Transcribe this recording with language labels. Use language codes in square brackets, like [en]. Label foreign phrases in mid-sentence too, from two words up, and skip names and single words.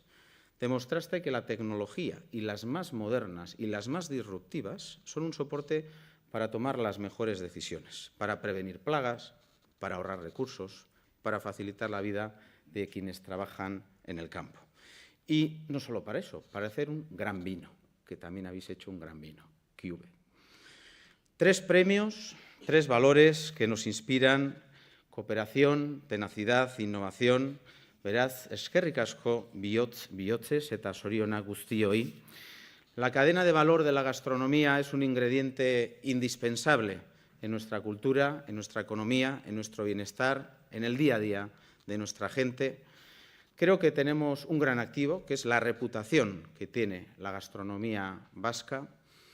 [es] Demostraste que la tecnología y las más modernas y las más disruptivas son un soporte para tomar las mejores decisiones, para prevenir plagas, para ahorrar recursos, para facilitar la vida de quienes trabajan en el campo. Y no solo para eso, para hacer un gran vino, que también habéis hecho un gran vino, Cube. 3 premios, 3 valores que nos inspiran: cooperación, tenacidad, innovación. [eu] Beraz, eskerrik asko bihotzez eta zorionak guztioi. [es] La cadena de valor de la gastronomía es un ingrediente indispensable en nuestra cultura, en nuestra economía, en nuestro bienestar, en el día a día de nuestra gente. Creo que tenemos un gran activo, que es la reputación que tiene la gastronomía vasca.